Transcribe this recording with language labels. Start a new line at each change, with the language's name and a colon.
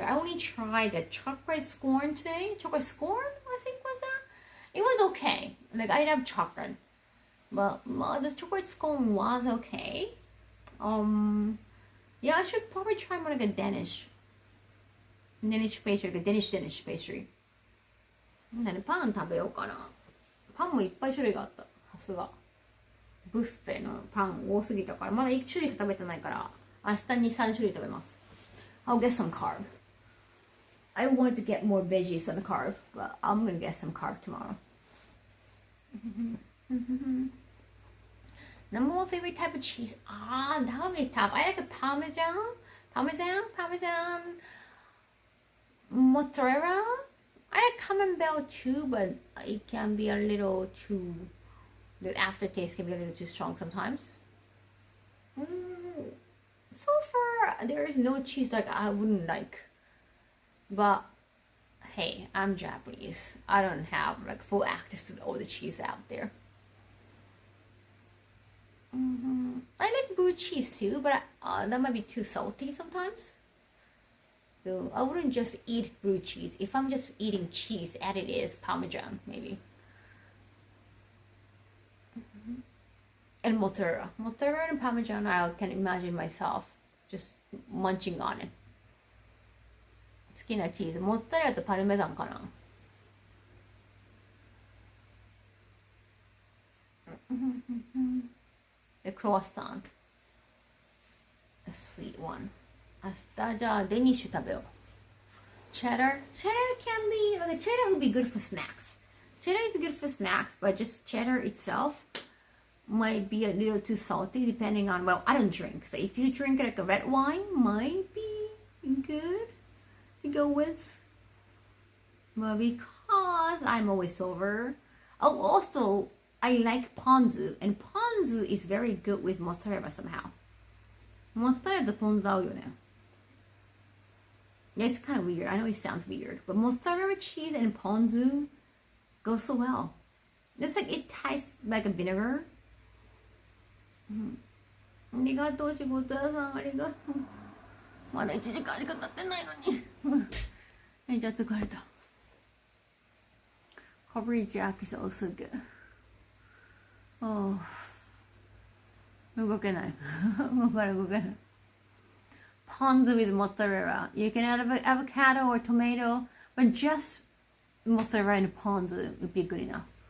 English: I only tried the chocolate scone today. Chocolate scone, I think was that. It was okay. Like I have chocolate, but the chocolate scone was okay. Yeah, I should probably try more like a Danish pastry, like a Danish pastry.
Japanese: パン食べようかな。パンもいっぱい種類があった。さすが。ブッフェのパン多すぎたから、まだ1種類しか食べてないから、明日に3種類食べます。
English: I'll get some carb. I wanted to get more veggies than carb, but I'm gonna get some carb tomorrow. Number one favorite type of cheese? That would be tough. I like a Parmesan, mozzarella. I like Camembert too, but it can be a little too. The aftertaste can be a little too strong sometimes. So far, there is no cheese like I wouldn't like. But hey, I'm Japanese. I don't have like full access to all the cheese out there. I like blue cheese too, but that might be too salty sometimes. So I wouldn't just eat blue cheese. If I'm just eating cheese, as it is Parmesan maybe. And mozzarella and Parmesan, I can imagine myself just munching on it.
Japanese: 好きなチーズ、モッツァレラとパルメザンかな。
English: The croissant, a sweet one.
Japanese: 明日じゃあデニッシュ食べよう。
English: Cheddar can be, like cheddar would be good for snacks. Cheddar is good for snacks, but just cheddar itself might be a little too salty depending on, well, I don't drink. So if you drink like a red wine, might be good to go with. But because I'm always sober. Oh, also, I like ponzu. And ponzu is very good with mozzarella somehow. Mozzarella
Japanese: to ponzu 合うよね。
English: Yeah, it's kind of weird. I know it sounds weird. But mozzarella cheese and ponzu go so well. It's like, it tastes like a vinegar.
Japanese: ありがとう、仕事屋さん、ありがとう。まだ1時間しか経ってないのに。めっちゃ疲れた。
English: Coverage jack is also good.
Japanese: Oh. 動けない。動けない。
English: Ponzu with mozzarella. You can add avocado or tomato, but just mozzarella and ponzu would be good enough.